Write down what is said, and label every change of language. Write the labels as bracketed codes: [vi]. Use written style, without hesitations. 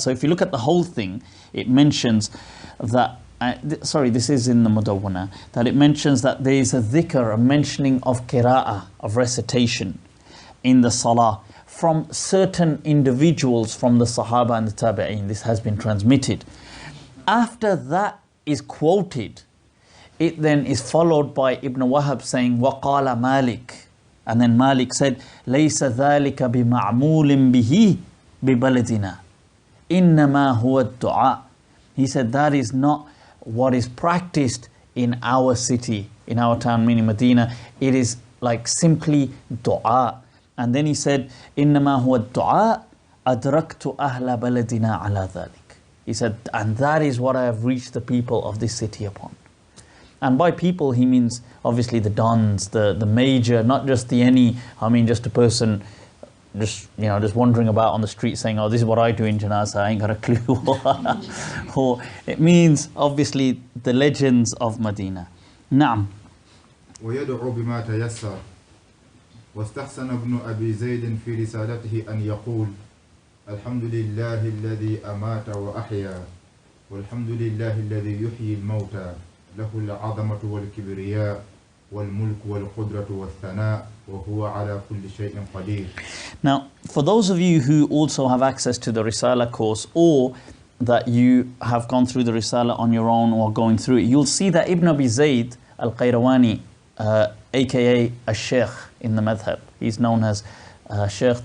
[en] So if you look at the whole thing, it mentions that, this is in the Mudawwana, that it mentions that there is a dhikr, a mentioning of qira'ah, of recitation in the salah, from certain individuals from the Sahaba and the Tabi'een. This has been transmitted. After that is quoted, it then is followed by Ibn Wahab saying, [ar] وَقَالَ [en] Malik. And then Malik said, [ar] لَيْسَ ذَلِكَ بِمَعْمُولٍ بِهِ بِبَلَدِنَا إِنَّمَا هُوَ الدُّعَاء. [en] He said, that is not what is practiced in our city, in our town, meaning Medina. It is like simply dua. And then he said, [ar] إِنَّمَا هُوَ الدُّعَاء أَدْرَكْتُ أَهْلَ بَلَدِنَا عَلَى ذَلِكَ. [en] He said, and that is what I have reached the people of this city upon. And by people, he means obviously the dons, the major, not just just a person just wandering about on the street saying, oh, this is what I do in Janazah, I ain't got a clue. Or it means obviously the legends of Medina. Naam. [ar] ويدعو بما تيسر واستحسن ابن أبي زيد في رسالته أن يقول الحمد لله الذي أمات وأحيا والحمد لله الذي يحيي الموتى له العظمة والكبرياء والملك والقدرة والثناء وهو على كل شيء قدير. [en] Now, for those of you who also have access to the Risala course, or that you have gone through the Risala on your own or going through it, you'll see that Ibn Abi Zayd al-Qayrawani, aka a Sheikh in the madhab, he's known as Sheikh.